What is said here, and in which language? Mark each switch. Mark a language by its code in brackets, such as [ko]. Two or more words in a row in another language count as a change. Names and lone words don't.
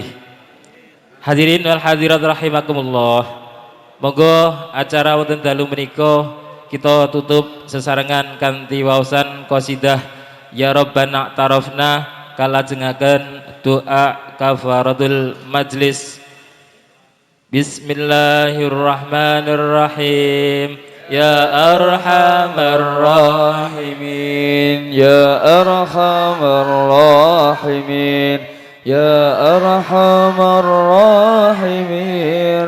[ar] الحاضرين والحاضرات رحمكم الله. [jv] Monggo acara wonten dalu menika kita tutup sesarengan kanthi waosan qasidah Ya Rabbana tarafna kalajengaken doa [ar] كفارة المجلس. بسم الله الرحمن الرحيم. يا أرحم الراحمين، يا أرحم الراحمين، يا أرحم الراحمين,